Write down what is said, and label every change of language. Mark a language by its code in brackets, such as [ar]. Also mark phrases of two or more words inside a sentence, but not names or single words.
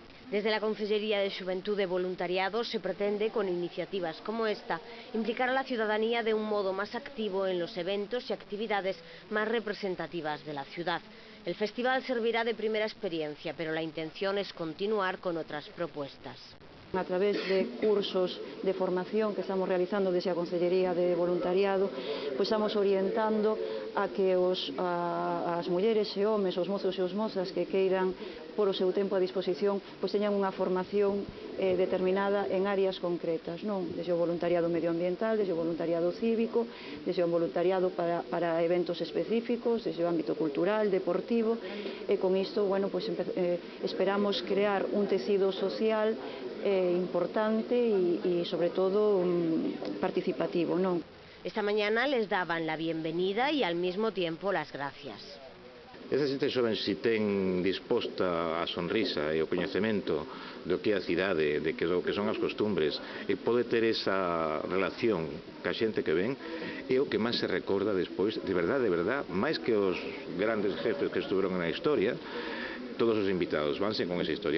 [es] Desde la Consellería de Xuventud e Voluntariado se pretende, con iniciativas como esta, implicar a la ciudadanía de un modo más activo en los eventos y actividades más representativas de la ciudad. El festival servirá de primera experiencia, pero la intención es continuar con otras propuestas. [gl] A través de cursos de formación que estamos realizando desde a Consellería de Voluntariado, pois estamos orientando a que as mulleres e homes, os mozos e os mozas que queiran por o seu tempo a disposición, pois teñan unha formación determinada en áreas concretas, non? Desde o voluntariado medioambiental, desde o voluntariado cívico, desde o voluntariado para eventos específicos, desde o ámbito cultural, deportivo, e con isto, bueno, pois esperamos crear un tecido social importante y sobre todo participativo, ¿no? [es] Esta mañana les daban la bienvenida y al mismo tiempo las gracias. [gl] Esa xente xoven si ten disposta a sonrisa e o coñecemento do que é a cidade, de que o que son as costumbres, e pode ter esa relación ca xente que ven, é o que máis se recorda despois, de verdade, máis que os grandes jefes que estuveron na historia, todos os invitados vanse con esa historia.